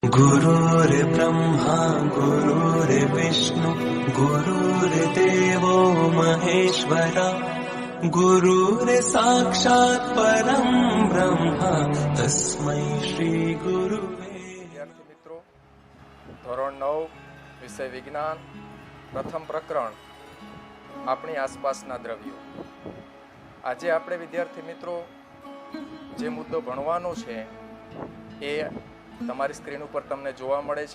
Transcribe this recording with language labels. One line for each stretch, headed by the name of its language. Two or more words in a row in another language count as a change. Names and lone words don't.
Sanskrit: गुरुर्ब्रह्मा गुरुर्विष्णु गुरुर्देवो महेश्वरा गुरुर्साक्षात् परं ब्रह्म तस्मै श्री गुरुवे।
Gujarati: વિદ્યાર્થી મિત્રો, ધોરણ 9 વિષય વિજ્ઞાન, પ્રથમ પ્રકરણ આપણી આસપાસના દ્રવ્યો. આજે આપણે વિદ્યાર્થી મિત્રો જે મુદ્દો ભણવાનો છે એ તમારી સ્ક્રીન ઉપર તમને જોવા મળે છે.